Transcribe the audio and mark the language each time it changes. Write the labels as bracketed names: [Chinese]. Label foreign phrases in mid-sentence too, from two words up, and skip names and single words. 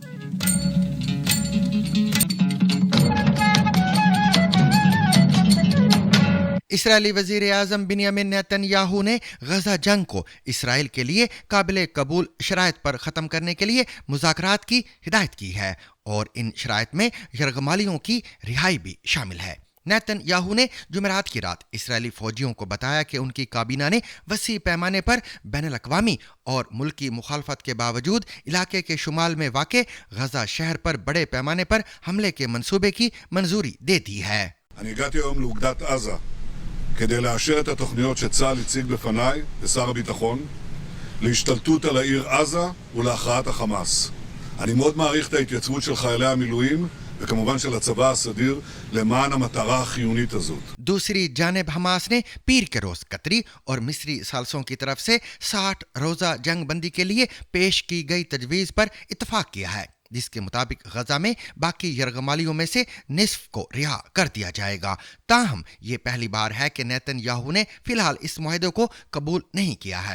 [Urdu] اسرائیلی وزیر اعظم بنیامین نیتن یاہو نے غزہ جنگ کو اسرائیل کے لیے قابل قبول شرائط پر ختم کرنے کے لیے مذاکرات کی ہدایت کی ہے اور ان شرائط میں یرغمالیوں کی رہائی بھی شامل ہے. نیتن یاہو نے جمعرات کی رات اسرائیلی فوجیوں کو بتایا کہ ان کی کابینہ نے وسیع پیمانے پر بین الاقوامی اور ملکی مخالفت کے باوجود علاقے کے شمال میں واقع غزہ شہر پر بڑے پیمانے پر حملے کے منصوبے کی منظوری دے دی ہے. [Hebrew] אני הגעתי היום לאוגדת עזה כדי לאשר את התוכניות שצה"ל הציג בפניי לשר הביטחון להשתלטות על העיר עזה ולהכרעת החמאס. אני מאוד מעריך את ההתייצבות של חיילי המילואים וכמובן של הצבא הסדיר למען המטרה החיונית הזאת. [Urdu] دوسری جانب حماس نے پیر کے روز قطری اور مصری ثالثوں کی طرف سے 60 روزہ جنگ بندی کے لیے پیش کی گئی تجویز پر اتفاق کیا ہے، جس کے مطابق غزہ میں باقی یرغمالیوں میں سے نصف کو رہا کر دیا جائے گا. تاہم یہ پہلی بار ہے کہ نیتن یاہو نے فی الحال اس معاہدے کو قبول نہیں کیا ہے.